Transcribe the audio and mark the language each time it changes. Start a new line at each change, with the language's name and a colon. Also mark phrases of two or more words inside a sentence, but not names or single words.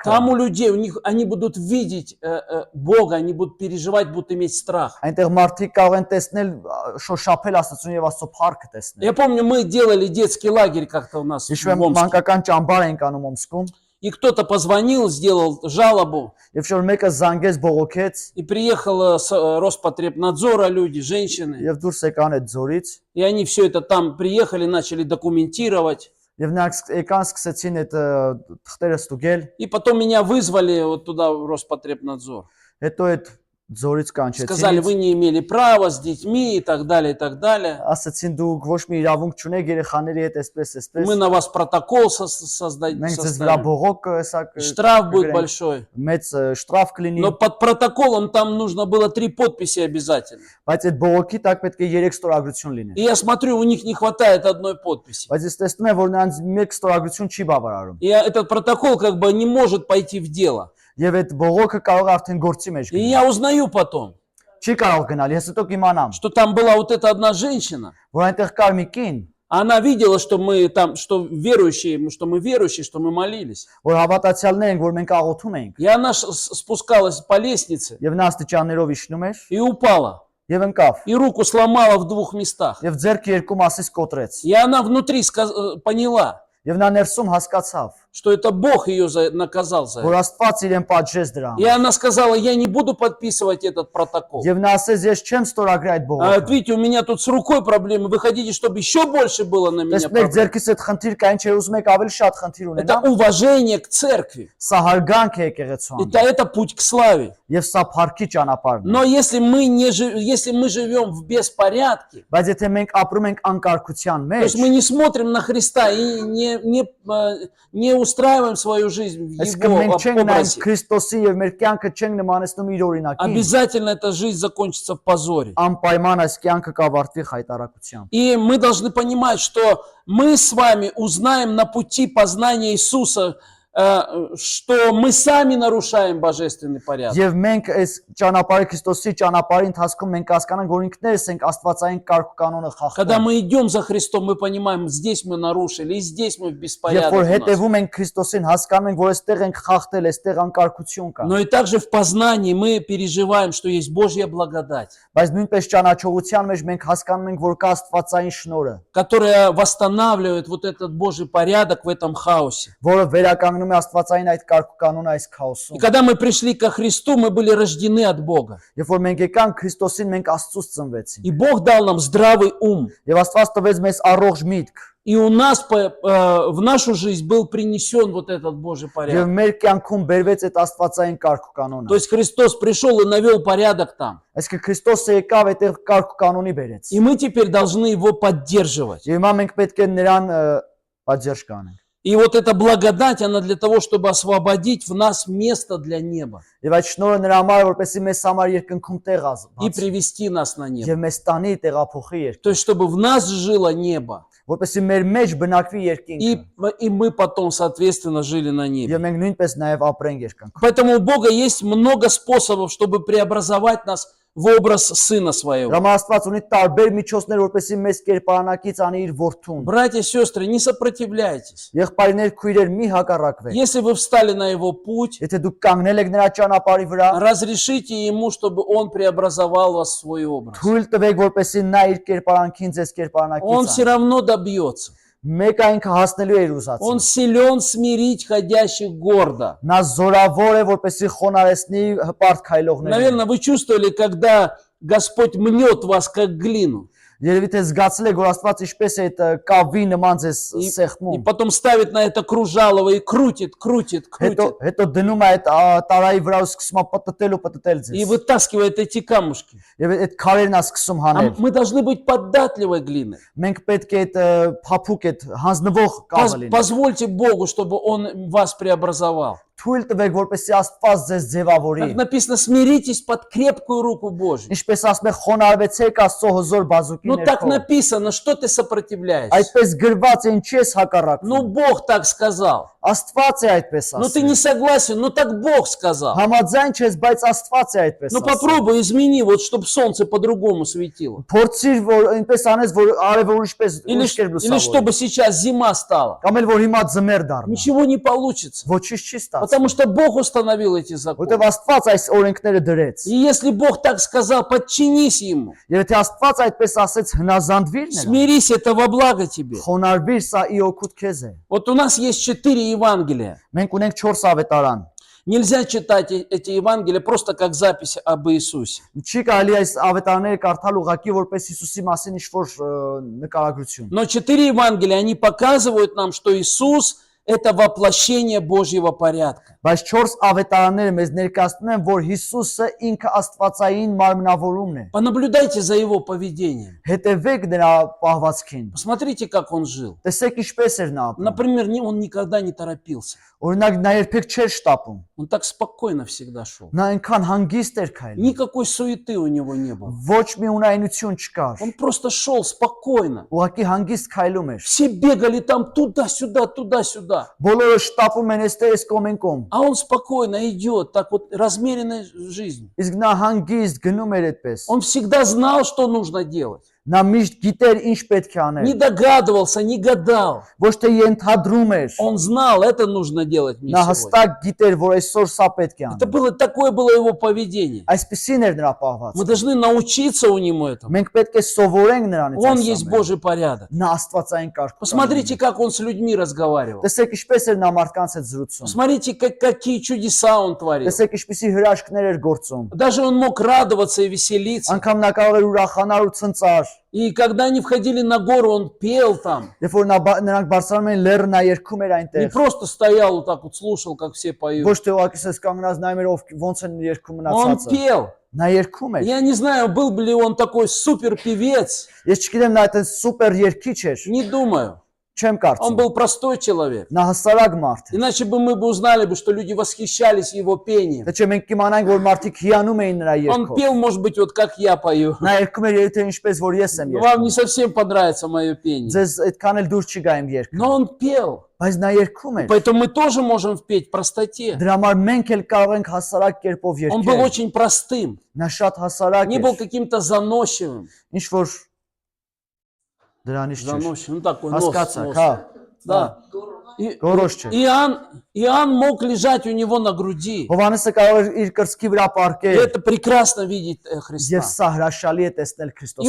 Russian: там у людей, они будут видеть Бога, они будут переживать, будут иметь страх.
Armenian: այնտեղ մարդիկ կարող են տեսնել շոշափել Աստծուն եւ Աստծո փառքը տեսնել։
Russian: Я помню, мы делали детский лагерь как-то у нас
Armenian: Հիշում եմ
Russian: в Омске.
Armenian: մանկական ճամբար ենք անում Օմսկում,
Russian: И кто-то позвонил, сделал жалобу,
Armenian: եւ շոր մեկը զանգեց բողոքեց
Russian: и приехала с Роспотребнадзора люди, женщины,
Armenian: եւ դուրս եկան այդ ձորից
Russian: и они все это там приехали, начали документировать.
Armenian: Եվ նրանք եկան սկսեցին այդ թղթերը ստուգել,
Russian: И потом меня вызвали вот туда в Роспотребнадзор.
Armenian: հետո այդ ձորից
Russian: Сказали,
Armenian: կանչեցին,
Russian: вы не имели права с детьми и так далее, и так далее.
Armenian: ասացին դուք ոչ մի իրավունք չունեք երեխաների հետ այսպես,
Russian: Мы
Armenian: այսպես,
Russian: на вас протокол создать.
Armenian: մենք ձեզ վրա բողոք հեսա
Russian: Штраф будет большой.
Armenian: մեծ շտրաֆ կլինի,
Russian: Но под протоколом там нужно было 3 подписи обязательно.
Armenian: բայց այդ բողոքի տակ պետք է 3 ստորագրություն լինի։
Russian: И я смотрю, у них не хватает одной подписи.
Armenian: Բայց ես տեսնում եմ, որ նրանց մեկ ստորագրություն չի բավարարում։
Russian: И этот протокол как бы не может пойти в дело.
Armenian: Եվ այդ բողոքը կարող է արդեն գործի մեջ
Russian: И
Armenian: գնալ։
Russian: я узнаю потом,
Armenian: Չի կարող գնալ, ես հետո կիմանամ,
Russian: что там была вот эта одна женщина.
Armenian: որ այնտեղ կար մի կին,
Russian: Она видела, что мы там, что верующие, что мы молились.
Armenian: որ հավատացյալներ ենք, որ մենք աղոթում ենք,
Russian: И она спускалась по лестнице
Armenian: եւ նա աստիճաններով իջնում էր
Russian: и упала.
Armenian: եւ ընկավ,
Russian: И руку сломала в 2 местах.
Armenian: եւ ձեռքը երկու մասից կոտրեց։
Russian: И она внутри поняла,
Armenian: Եվ նա ներսում հասկացավ,
Russian: что это Бог ее наказал за
Armenian: որ
Russian: это.
Armenian: Աստված իրեն պատժեց դրա
Russian: И
Armenian: համար։
Russian: она сказала, я не буду подписывать этот протокол.
Armenian: Եվ նա ասեց, ես չեմ ստորագրի այդ
Russian: А
Armenian: բողոքը։
Russian: вот видите, у меня тут с рукой проблемы. Вы хотите, чтобы еще больше было на меня
Armenian: Տեսնեք,
Russian: проблем?
Armenian: ձեռքից այդ խնդիր կա, ինչ է ուզում եք ավելի շատ խնդիր
Russian: Это
Armenian: ունենամ։
Russian: уважение к церкви.
Armenian: Սա հարգանք է եկեղեցու
Russian: Это путь к славе.
Armenian: եւ սա փառքի ճանապարհն է։
Russian: Но если мы живем в беспорядке,
Armenian: Բայց եթե մենք ապրում ենք անկարգության
Russian: то
Armenian: մեջ,
Russian: есть мы не смотрим на Христа и не устраиваем свою жизнь в
Armenian: այսինքն
Russian: Его
Armenian: մենք չենք նայում
Russian: образе,
Armenian: Քրիստոսի եւ մեր կյանքը չենք նմանեցնում իր օրինակին,
Russian: обязательно эта жизнь закончится в позоре.
Armenian: անպայման այս կյանքը կավարտվի խայտարակությամբ։
Russian: И мы должны понимать, что мы с вами узнаем на пути познания Иисуса, что мы сами нарушаем божественный порядок.
Armenian: Եվ մենք այս ճանապարհի Քրիստոսի ճանապարհի ընթացքում մենք հասկանանք, որ ինքներս ենք Աստվածային կարգ ու կանոնը
Russian: Когда
Armenian: խախտում։
Russian: мы идем за Христом, мы понимаем, здесь мы нарушили, и здесь мы в
Armenian: Երբ
Russian: беспорядке.
Armenian: որ
Russian: у нас.
Armenian: հետևում ենք Քրիստոսին, հասկանում ենք, որ այստեղ ենք խախտել, այստեղ անկարգություն կա։
Russian: Но и также в познании мы переживаем, что есть Божья благодать,
Armenian: Բայց նույնպես ճանաչողության մեջ մենք հասկանում ենք, որ կա Աստվածային շնորհը,
Russian: которая восстанавливает вот этот Божий порядок в этом хаосе.
Armenian: որը վերականգնում է Աստվածային այդ կարգ ու կանոնը այս
Russian: И
Armenian: քաոսում։
Russian: когда мы пришли ко Христу, мы были рождены от Бога.
Armenian: Երբ որ մենք եկանք Քրիստոսին, մենք Աստծուց ծնվեցինք։
Russian: И Бог дал нам здравый ум.
Armenian: Եվ Աստված տվեց մեզ առողջ միտք,
Russian: И у нас в нашу жизнь был принесен вот этот Божий
Armenian: եւ
Russian: порядок.
Armenian: մեր кյանքում բերվեց այդ Աստվածային կարգ ու կանոնը։
Russian: То есть Христос пришел и навел порядок там.
Armenian: Այսինքն Քրիստոսը եկավ այդտեղ կարգ ու կանոնի բերեց։
Russian: И мы теперь должны его поддерживать.
Armenian: Եվ հիմա մենք պետք է նրան պատժ կանենք։
Russian: И вот эта благодать, она для того, чтобы освободить в нас место для неба
Armenian: Եվ այդ շնորհը նրա համար է, որպեսզի մեզ համար երկնքում տեղ
Russian: и
Armenian: բացի,
Russian: привести нас на небо.
Armenian: եւ մեզ տանի տեղափոխի երկինք,
Russian: То есть, чтобы в нас жило небо,
Armenian: որպեսզի մեր մեջ բնակվի երկինքը,
Russian: и мы потом, соответственно, жили на небе.
Armenian: եւ մենք նույնպես նաեւ ապրենք երկնքում։
Russian: Поэтому у Бога есть много способов, чтобы преобразовать нас в образ Сына Своего.
Armenian: Հրամա Աստված ունի տարբեր միջոցներ, որպեսզի մեզ կերպարանակից անի իր որդուն։
Russian: Братья и сестры, не сопротивляйтесь.
Armenian: Եղբայրներ, քույրեր, մի հակառակվեք։
Russian: Если вы встали на Его путь,
Armenian: Եթե դուք կանգնել եք նրա ճանապարհի վրա,
Russian: разрешите Ему, чтобы Он преобразовал вас в свой образ.
Armenian: թույլ տվեք, որպեսզի նա իր կերպարանքին ձեզ
Russian: Он
Armenian: կերպարանակից
Russian: все
Armenian: անի։
Russian: равно добьется.
Armenian: Մեկ այն հասնելու է իր
Russian: Он
Armenian: ուզածին։
Russian: силен смирить ходящих гордо.
Armenian: Նա զորավոր է, որպեսզի խոնարհեցնի հպարտ քայլողներին։
Russian: Наверное, вы чувствовали, когда Господь мнет вас как глину.
Armenian: Երևի թե զգացել եք, որ Աստված ինչպես է այդ կավի նման ձեզ
Russian: И
Armenian: սեղմում։
Russian: потом ставит на это кружалово и крутит.
Armenian: Հետո դնում է այդ տարայի վրա ու սկսում է պտտել
Russian: И
Armenian: ձեզ։
Russian: вытаскивает эти камушки.
Armenian: Եվ այդ քարերն է սկսում
Russian: А
Armenian: հանել։
Russian: мы должны быть податливой глиной.
Armenian: Մենք պետք է այդ փափուկ այդ հանձնվող կավը լինենք։
Russian: Позвольте Богу, чтобы Он вас преобразовал.
Armenian: Թույլ տվեք, որպեսզի Աստված ձեզ ձևավորի։
Russian: Как написано, смиритесь под крепкую руку Божью.
Armenian: Ինչպես ասում է, խոնարհվեցեք Աստծո հզոր բազուկի
Russian: Ну так
Armenian: ներքո։
Russian: написано, что ты сопротивляешься?
Armenian: Այդպես գրված է, ինչի ես
Russian: Ну
Armenian: հակառակվում։
Russian: Бог так сказал.
Armenian: Աստված է այդպես
Russian: Ну ты не
Armenian: ասում։
Russian: согласен, ну так Бог сказал.
Armenian: Համաձայն չես, բայց Աստված է այդպես
Russian: Ну
Armenian: ասում։
Russian: попробуй измени, вот чтобы солнце по-другому светило.
Armenian: Փորձիր, որ այնպես անես, որ արևը ուրիշպես
Russian: Или,
Armenian: ուրիշ կերպ
Russian: или чтобы
Armenian: լուսավորի։
Russian: сейчас зима стала.
Armenian: Կամ էլ որ հիմա ձմեր դառնա։
Russian: Ничего не получится.
Armenian: Ոչինչ չի ստացվում։
Russian: Потому что Бог установил эти законы.
Armenian: Որտեվ Աստված այս օրենքները դրեց։
Russian: И если Бог так сказал, подчинись Ему.
Armenian: Եվ եթե Աստված այդպես ասեց, հնազանդվիր նրան։
Russian: Смирись, это во благо тебе.
Armenian: Խոնարհվիր, սա ի օգուտ քեզ է։
Russian: Вот у нас есть 4 Евангелия.
Armenian: Մենք ունենք 4 ավետարան։
Russian: Нельзя читать эти Евангелия просто как запись об Иисусе.
Armenian: Չի կարելի այս ավետարանները կարդալ ուղղակի որպես Հիսուսի մասին ինչ-որ նկարագրություն։
Russian: Но 4 Евангелия, они показывают нам, что Иисус – это воплощение Божьего порядка.
Armenian: Բայց 4 ավետարանները մեզ ներկայացնում են, որ Հիսուսը ինքը Աստվածային մարմնավորումն է։
Russian: Понаблюдайте за его поведением.
Armenian: Հետևեք նրա պահվածքին։
Russian: Посмотрите, как он жил.
Armenian: Տեսեք ինչպես էր նա ապրում։
Russian: Например, он никогда не торопился.
Armenian: Օրինակ նա երբեք չէր շտապում։
Russian: Он так спокойно всегда шел.
Armenian: Նա այնքան հանգիստ էր քայլում։
Russian: Никакой суеты у него не было.
Armenian: Ոչ մի ունայնություն չկար։
Russian: Он просто шел спокойно.
Armenian: Ուղղակի հանգիստ քայլում էր։
Russian: Все бегали там туда-сюда, туда-сюда.
Armenian: Բոլորը շտապում են այստեղ այս կողմ են կողմ։
Russian: А он спокойно идет, так вот размеренной жизнью.
Armenian: Իսկ նա հանգիստ գնում էր այդպես։
Russian: Он всегда знал, что нужно делать.
Armenian: Նա միշտ գիտեր ինչ պետք է
Russian: Не
Armenian: անել։
Russian: догадывался, не гадал.
Armenian: Ոչ թե ենթադրում էր։
Russian: Он знал, это нужно делать мне
Armenian: Նա
Russian: сегодня.
Armenian: հստակ гիտեր, որ այսօր սա պետք է
Russian: Это
Armenian: անել։
Russian: такое было его поведение.
Armenian: Այսպեսին էր նրա
Russian: Мы
Armenian: պահվածքը։
Russian: должны научиться у него этому.
Armenian: Մենք պետք է սովորենք նրանից
Russian: Он
Armenian: այս
Russian: есть
Armenian: ամենը։
Russian: Божий порядок.
Armenian: Նա Աստվածային կարգ։
Russian: Посмотрите, как он с людьми разговаривал.
Armenian: Տեսեք ինչպես էր նա մարդկանց հետ զրուցում։
Russian: Посмотрите, какие чудеса он творил.
Armenian: Տեսեք ինչպեսի հրաշքներ էր գործում։
Russian: Даже он мог радоваться и веселиться.
Armenian: Անկամ նա կարող էր ուրախանալ ու ցնծար։
Russian: И когда они входили на гору, он пел там.
Armenian: Երբ որ նրանք բարձրանում էին լեռը, նա երգում էր
Russian: Не
Armenian: այնտեղ։
Russian: просто стоял вот так вот, слушал, как все поют.
Armenian: Ոչ թե ուղղակի սես կանգնած նայում էր ոնց են երգում
Russian: Он
Armenian: մնացածը։
Russian: пел.
Armenian: Նա երգում էր։
Russian: Я не знаю, был бы ли он такой супер певец.
Armenian: Ես չգիտեմ նա այդ սուպեր երգիչ էր։
Russian: Не думаю.
Armenian: Չեմ
Russian: Он
Armenian: կարծում։
Russian: был простой человек.
Armenian: Նա հստարակ մարդ է։
Russian: Иначе бы мы бы узнали, что люди восхищались его пением.
Armenian: Թե չէ մենք կիմանանք, որ մարդիկ հիանում էին նրա
Russian: Он
Armenian: երգով։
Russian: пел, может быть, вот как я пою.
Armenian: Նա երգում էր երբ թե ինչպես որ ես եմ
Russian: Вам не
Armenian: երգում։
Russian: совсем понравится мое пение.
Armenian: Ձեզ այդքան էլ դուր չի գա իմ երգը։
Russian: Но он пел.
Armenian: Բայց նա երգում էր։
Russian: Поэтому мы тоже можем впеть в простоте.
Armenian: Դրա համար մենք էլ կարող ենք հասարակ կերպով
Russian: Он был
Armenian: երգել։
Russian: очень простым.
Armenian: Նա շատ հասարակ
Russian: Не был
Armenian: էր։
Russian: каким-то заносчивым.
Armenian: Ինչ որ դրանից չէր։
Russian: Заносчивым. Ну такой нос.
Armenian: Հասկացա, հա։
Russian: Да. И-
Armenian: Գորոշ չէ։
Russian: Иоанн мог лежать у него на груди.
Armenian: Հովանեսը կարող էր իր կրծքի վրա
Russian: И
Armenian: պարկել։
Russian: это прекрасно видеть Христа.
Armenian: Եվ սա հրաշալի է տեսնել
Russian: И
Armenian: Քրիստոսի